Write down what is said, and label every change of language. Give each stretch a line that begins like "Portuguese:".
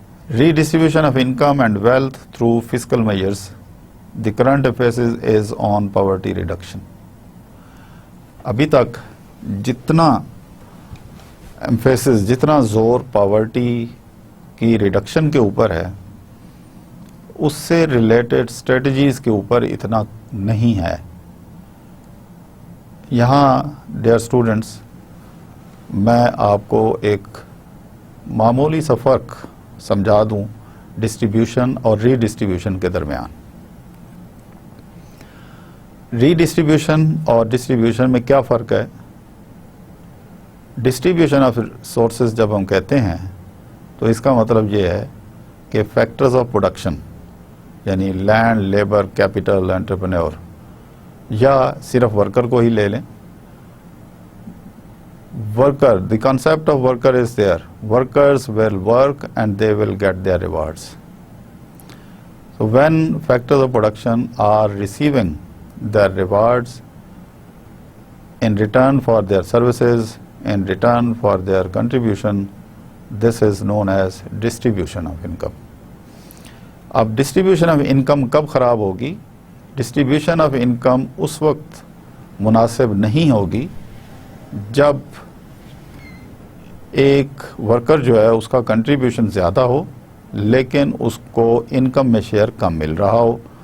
English: Redistribution of income and wealth through fiscal measures. The current emphasis is on poverty reduction.
Urdu: ابھی تک جتنا emphasis، جتنا زور poverty کی ریڈکشن کے اوپر ہے، اس سے ریلیٹڈ اسٹریٹجیز کے اوپر اتنا نہیں ہے. یہاں
English: dear students,
Urdu: میں آپ کو ایک معمولی سا فرق سمجھا دوں ڈسٹریبیوشن اور ری ڈسٹریبیوشن کے درمیان. ری ڈسٹریبیوشن اور ڈسٹریبیوشن میں کیا فرق ہے؟ ڈسٹریبیوشن آف سورسز جب ہم کہتے ہیں تو اس کا مطلب یہ ہے کہ فیکٹرز آف پروڈکشن، یعنی لینڈ، لیبر، کیپٹل، انٹرپرینور، یا صرف ورکر کو ہی لے لیں.
English: Worker, the concept of worker is there. Workers will work and they will get their rewards. So when factors of production are receiving their rewards in return for their services, in return for their contribution, this is known as distribution of income.
Urdu: اب
English: distribution of income
Urdu: کب خراب ہوگی؟ distribution of income اس وقت مناسب نہیں ہوگی جب ایک ورکر جو ہے اس کا کنٹریبیوشن زیادہ ہو لیکن اس کو انکم میں شیئر کم مل رہا ہو.